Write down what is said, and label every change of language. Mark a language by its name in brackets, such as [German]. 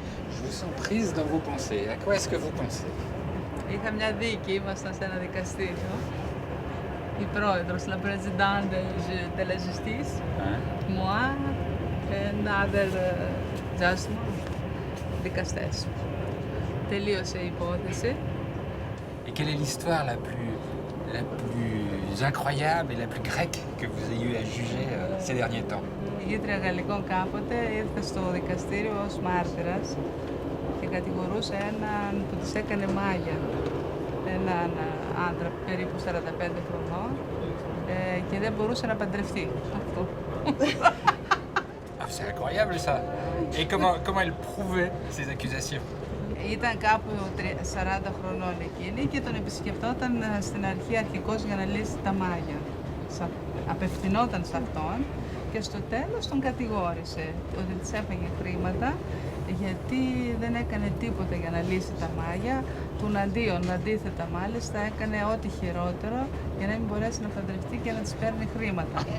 [French] Je vous sens prise dans vos pensées. À quoi est-ce que vous pensez? [Greek] Είχα μια δίκη, ήμασταν σε ένα δικαστήριο. Η πρόεδρος, [French] la présidente de la justice, moi, [English] and other judges, [Greek] δικαστές. Τελείωσε η υπόθεση. [French] Et quelle est l'histoire la plus incroyable et la plus grecque que vous ayez eu à juger ces derniers temps? [Greek] Η γήτρια γαλλικών κάποτε ήρθε στο δικαστήριο ως μάρτυρας και κατηγορούσε έναν που της έκανε μάγια. Έναν άντρα περίπου 45 χρονών και δεν μπορούσε να παντρευτεί. Αυτό. [French] Ah, c'est incroyable ça. Et comment elle prouvait ces accusations? [Greek] Ήταν κάπου 40 χρονών εκείνη και τον επισκεφτόταν στην αρχή αρχικώς για να λύσει τα μάγια. Απευθυνόταν σε αυτόν και στο τέλος τον κατηγόρησε ότι της έφαγε χρήματα γιατί δεν έκανε τίποτα για να λύσει τα μάγια, του αντίθετα μάλιστα έκανε ό,τι χειρότερο για να μην μπορέσει να παντρευτεί και να της παίρνει χρήματα.